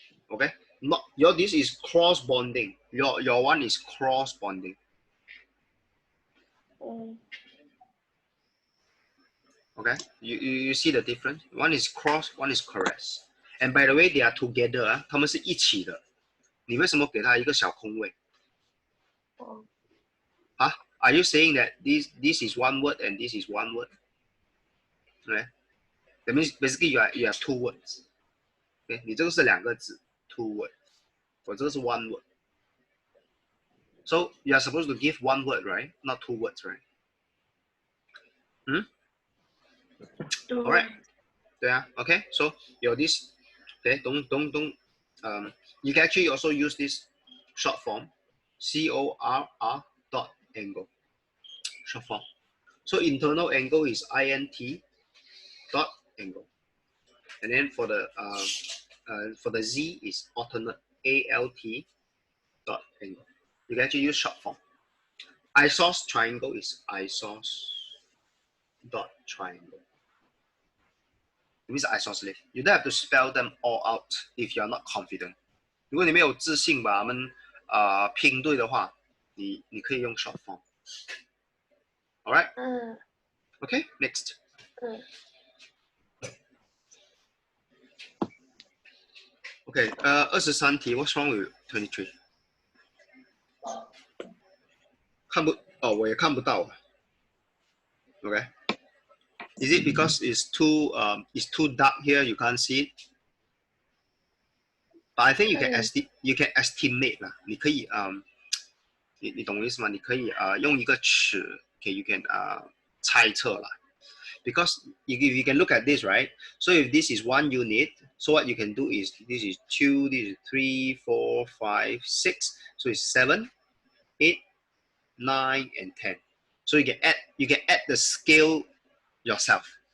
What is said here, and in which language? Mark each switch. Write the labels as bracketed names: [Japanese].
[English] Okay. Not your this is cross bonding. Your one is cross bonding. Okay. You see the difference? One is cross, one is chorus. And by the way, they are together. [Chinese] 他们是一起的。你为什么给他一个小空位？ [English] Are you saying that this is one word and this is one word? Right? That means basically you have two words. Okay? [Chinese] 你这个是两个字 [English] two words. [Chinese] 我这个是 [English] one word. So you are supposed to give one word, right? Not two words, right? Alright. [Chinese] 对啊 [English] Okay. So 有 this Okay, don't you can actually also use this short form, CORR dot angle, short form. So internal angle is INT dot angle, and then for the Z is alternate, ALT dot angle. You can actually use short form. Isos triangle is isos dot triangle. It means isosceles. You don't have to spell them all out if you are not confident. [Chinese] 如果你没有自信把它们拼对的话，你可以用 [English] short form. Alright? Okay, next. Okay, 23题 What's wrong with 23? [Chinese] 我也看不到。Okay. [English] Is it because it's too dark here? You can't see it. But I think you can estimate 啦。 [Chinese] 你可以你懂我意思吗？你可以用一个尺， [English] okay, you can [Chinese] 猜测啦。 [English] Because if you can look at this, right? So if this is 1 unit, so what you can do is this is 2, this is 3, 4, 5, 6. So it's 7, 8, 9, and 10. So you can add the scale yourself.